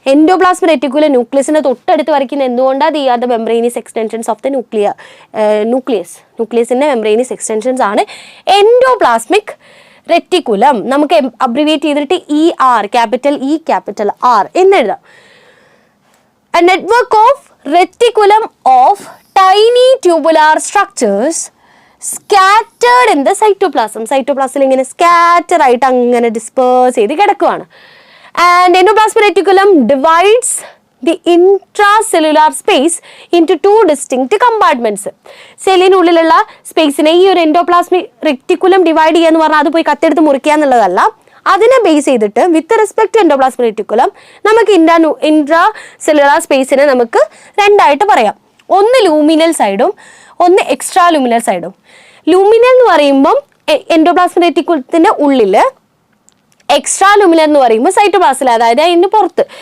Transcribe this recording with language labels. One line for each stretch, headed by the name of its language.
Malayalam: Endoplasmic reticulum ന്യൂക്ലിയസിന്റെ തൊട്ടടുത്ത് വരയ്ക്കുന്ന എന്തുകൊണ്ടാണ്?
English: they are the membranous extensions of the
Malayalam: ന്യൂക്ലിയസിന്റെ membranous extensions ആണ് എൻഡോപ്ലാസ്മിക് റെറ്റിക്കുലം. നമുക്ക് അബ്രിവിയേറ്റ് ചെയ്തിട്ട് ER, capital E capital R എന്നെഴുതാം.
English: A network of reticulum of tiny tubular structures scattered in the cytoplasm.
Malayalam: സൈറ്റോപ്ലാസിൽ ഇങ്ങനെ scatter ആയിട്ട് അങ്ങനെ ഡിസ്പേഴ്സ് ചെയ്ത് കിടക്കുവാണ്.
English: And endoplasmic reticulum divides the intracellular space into 2 distinct compartments.
Malayalam: സെല്ലിനുള്ളിലുള്ള സ്പേസിനെ ഈ ഒരു എൻഡോപ്ലാസ്മിക് റെറ്റിക്കുലം ഡിവൈഡ് ചെയ്യുക എന്ന് പറഞ്ഞാൽ അത് പോയി കത്തെടുത്ത് മുറിക്കുക എന്നുള്ളതല്ല. അതിനെ ബേസ് ചെയ്തിട്ട്
English: with respect to
Malayalam: endoplasmic reticulum നമുക്ക് ഇൻട്രാ സെല്ലുലാർ സ്പേസിനെ നമുക്ക് 2 ആയിട്ട് പറയാം. ഒന്ന് ലൂമിനൽ സൈഡും ഒന്ന് എക്സ്ട്രാ ലൂമിനൽ സൈഡും. ലൂമിനൽ എന്ന് പറയുമ്പം എൻഡോപ്ലാസ്മിക് റെറ്റിക്കുലത്തിന്റെ ഉള്ളിൽ, എക്സ്ട്രാ ലൂമിനൽ എന്ന് പറയുമ്പോൾ സൈറ്റോപ്ലാസ്റ്റിൽ, അതായത് അതിന് പുറത്ത്.